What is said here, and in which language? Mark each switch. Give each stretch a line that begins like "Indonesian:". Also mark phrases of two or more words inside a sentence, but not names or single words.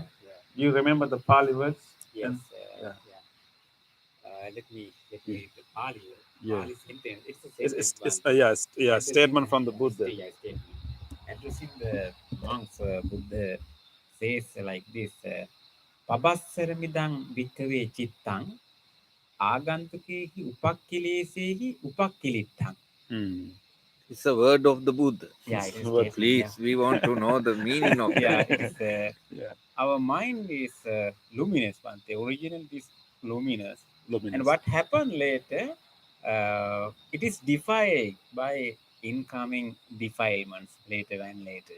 English: Do you remember the Pali words? Yes, And yeah, yeah. Let me read the Pali, yeah, Pali sentence. It's a it's, sentence, it's Bante. yeah, yeah, Addressing, statement from the Buddha. yeah, statement. Addressing the monks, Buddha says like this:
Pali: "Pabassaramidang bhikkhave chittang ආගන්තුකේහි උපක්ඛිලේසේහි උපක්ඛිලිට්ඨං."
English: Hmm. It's a word of the Buddha. Yeah, it is What? statement. Please, yeah, we want to know the meaning of yeah, that. It is. Yeah, Our mind is luminous, Bante. Original is luminous. luminous. And what happened later, it is defiled by incoming defilements later and later.